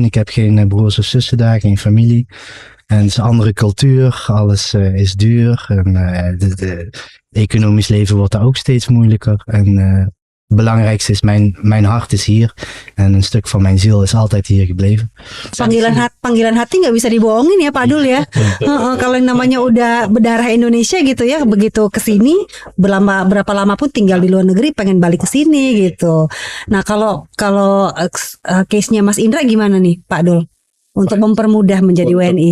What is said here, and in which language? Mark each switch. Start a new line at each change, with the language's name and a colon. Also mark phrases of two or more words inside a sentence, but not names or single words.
Dutch: Ik heb geen broers of zussen daar, geen familie. En het is een andere cultuur. Alles is duur. En de economisch leven wordt daar ook steeds moeilijker. En belangrijkste is, mijn hart is hier. En een stuk van mijn ziel is altijd hier gebleven.
Indonesian: Panggilan hati nggak bisa dibohongin ya Pak Dul ya. Kalau yang namanya udah berdarah Indonesia gitu ya, begitu kesini berapa lama pun tinggal di luar negeri pengen balik ke sini gitu. Nah kalau case-nya Mas Indra gimana nih Pak Dul untuk mempermudah menjadi WNI?